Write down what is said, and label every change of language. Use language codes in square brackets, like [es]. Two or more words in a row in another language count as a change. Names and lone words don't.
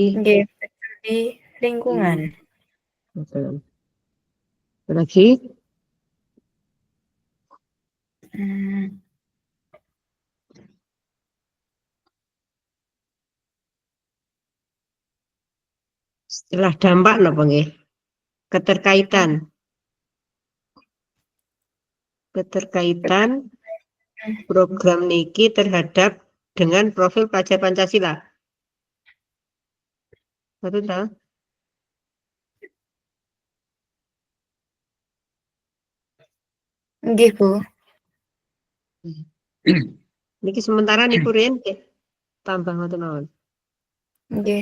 [id] nggih, peduli lingkungan. Betul. Lagi setelah dampak [jv] napa nggih? [id] Keterkaitan program niki terhadap dengan profil pelajar Pancasila. Betul tak? Nggih, Bu. [jv] Niki sementara niku riyen nggih. Tambah ngoten mawon. Nggih.